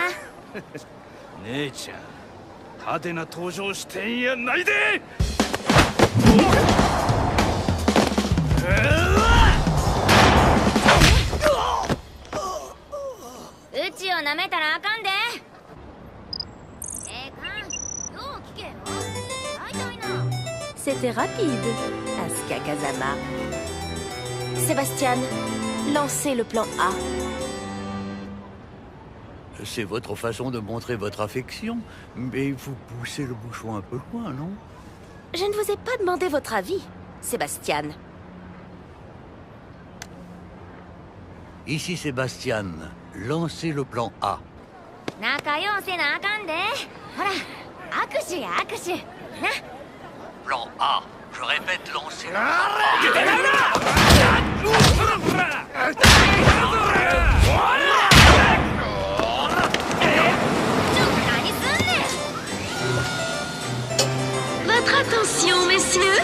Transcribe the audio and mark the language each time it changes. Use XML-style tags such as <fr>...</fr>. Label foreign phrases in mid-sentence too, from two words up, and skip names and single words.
<ja>姉ちゃん、派手な登場してんやないで。うちを舐めたらあかんで。よう聞けよ。大体な。</ja> <fr>C'était rapide, Asuka Kazama. Sébastien, lancez le plan A. C'est votre façon de montrer votre affection, mais vous poussez le bouchon un peu loin, non? Je ne vous ai pas demandé votre avis, Sébastien. Ici Sébastien. Lancez le plan A.</fr> <ja>仲良せなあかんで。ほら、握手や握手。な。</ja> <fr>Plan A. Je répète, lancez le plan Votre attention, messieurs.</fr>